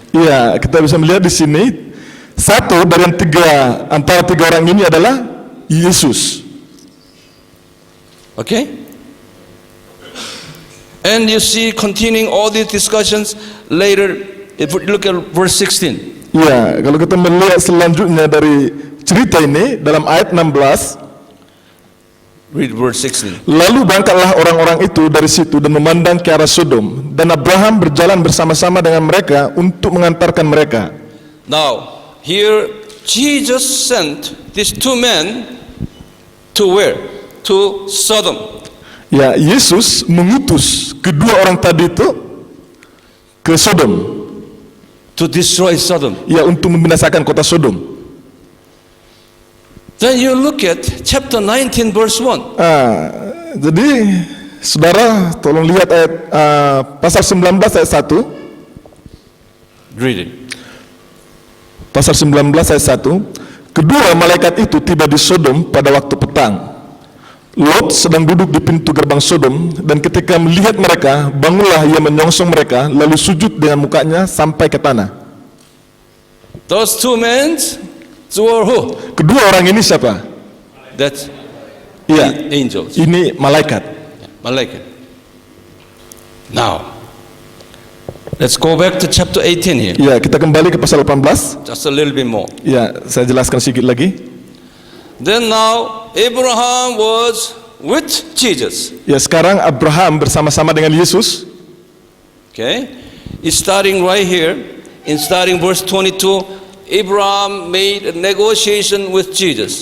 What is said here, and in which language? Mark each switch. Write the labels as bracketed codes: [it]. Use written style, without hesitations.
[id] Ya, kita bisa melihat di sini satu dari antara tiga orang ini adalah Yesus. [en] Okay? And you see, continuing all these discussions later, if we look at verse 16. [id] Ya, kalau kita melihat selanjutnya dari cerita ini dalam ayat 16, [en] Read verse 16. [id] lalu berangkatlah orang-orang itu dari situ dan memandang ke arah Sodom, dan Abraham berjalan bersama-sama dengan mereka untuk mengantarkan mereka. [en] Now, here Jesus sent these 2 men to where? To Sodom. [id] Ya, Yesus mengutus kedua orang tadi itu ke Sodom, [en] To destroy Sodom. [id] ya, untuk membinasakan kota Sodom. [en] Then you look at chapter 19 verse 1. [id] Jadi saudara tolong lihat ayat pasal 19 ayat 1. [en] Read it. [id] Pasal 19 ayat 1. Kedua malaikat itu tiba di Sodom pada waktu petang. Lot sedang duduk di pintu gerbang Sodom, dan ketika melihat mereka, bangunlah ia menyongsong mereka, lalu sujud dengan mukanya sampai ke tanah. [en] Those 2 men were who? [id] Kedua orang ini siapa? [en] That's [id] Iya, [en] angels. [id] ini malaikat. Malaikat. [en] Now, let's go back to chapter 18 here. [id] Ya, kita kembali ke pasal 18. [en] Just a little bit more. [id] Ya, saya jelaskan sedikit lagi. [en] Then now Abraham was with Jesus. [id] Ya, sekarang Abraham bersama-sama dengan Yesus. [en] Okay? It's starting right here. In starting verse 22, Abraham made a negotiation with Jesus.